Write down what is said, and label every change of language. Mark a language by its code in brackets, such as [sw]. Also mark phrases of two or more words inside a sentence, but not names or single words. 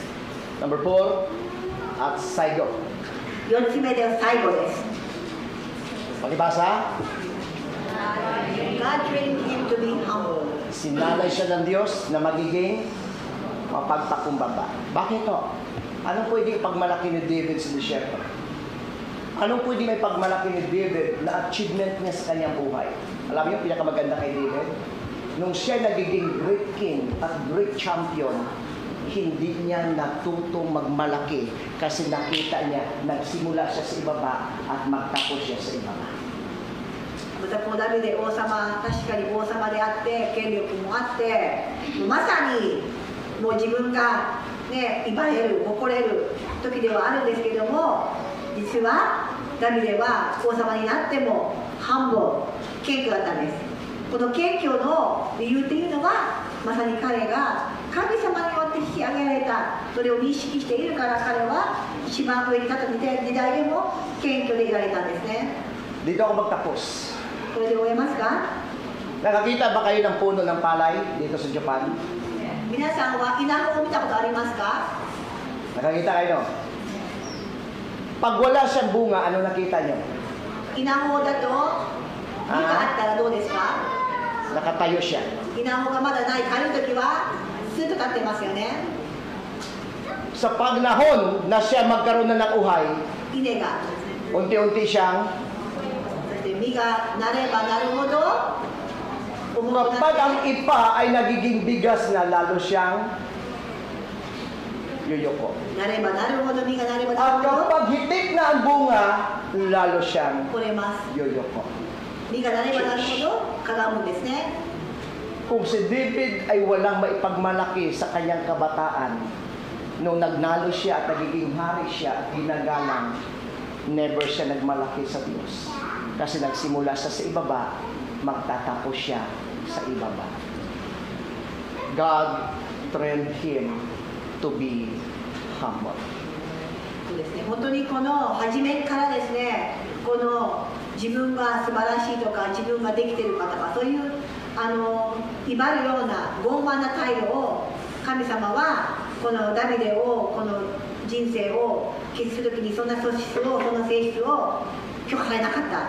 [tl] Number 4, at Saigo. [ja] 4つ目で最後です。 [tl] Pakibasa, [en] God trained him to be humble. [tl] sinalay siya ng Diyos na magiging mapagpakumbaba. Bakit to? Anong pwede ipagmalaki ni David sa disyerto? Anong pwede may pagmalaki ni David na achievement niya sa kanyang buhay? Alam niyo, pinakamaganda kay David? Nung siya nagiging [en] great king [tl] at [en] great champion, [tl] hindi niya natutong magmalaki kasi nakita niya, nagsimula siya sa ibaba at magtapos siya sa ibaba. [ja] またこのダビデ王様、確かに王様であって権力もあって、まさにもう自分がね、威張れる、誇れる時ではあるんですけども、実はダビデは王様になってもハンボー、謙虚だったんです。この謙虚の理由っていうのは、まさに彼が神様によって引き上げられた、それを認識しているから彼は一番上に立った時代でも謙虚でいられたんですね。 [tl] Dito ako magtapos. [ja] これで終えますか？ [tl] Nakakita ba kayo ng puno ng palay dito sa Japan? [ja] 皆さんは稲穂を見たことありますか？ [tl] Nakakita kayo? Pag wala siyang bunga, ano nakita niyo? [ja] 稲穂だと実があったらどうですか？ [tl] Nakatayo siya. [ja] 稲穂がまだない軽い時はスッと立ってますよね。 [tl] Sa panahon na siya magkaroon na ng uhay, [ja] 稲が [tl] unti-unti siyang, [ja] そして実がなればなるほど重く [tl] kapag [ja] な [tl] ang [ja] って [tl] ipa ay nagiging bigas na, lalo siyang yuyoko. [ja] なればなるほど実がなれば [tl] At [ja] なるほ [tl] kapag hitik na ang bunga, lalo siyang [ja] ど折れます。 [tl] yuyoko. [ja] 実がなればなるほどかがむんですね。 [tl] Kung si David ay walang maipagmalaki sa kanyang kabataan, nung nagnalo siya at nagiging hari siya at ginagalang, never siya nagmalaki sa Diyos. Kasi nagsimula siya sa ibaba, magtatapos siya sa ibaba. [en] God trained him to be humble. [ja] そうですね、本当にこの初めからですね、この自分が素晴らしいとか自分ができてるかとかそういう威張るような傲慢な態度を神様はこのダビデをこの人生を築くときにそんな素質をその性質を許可されなかった。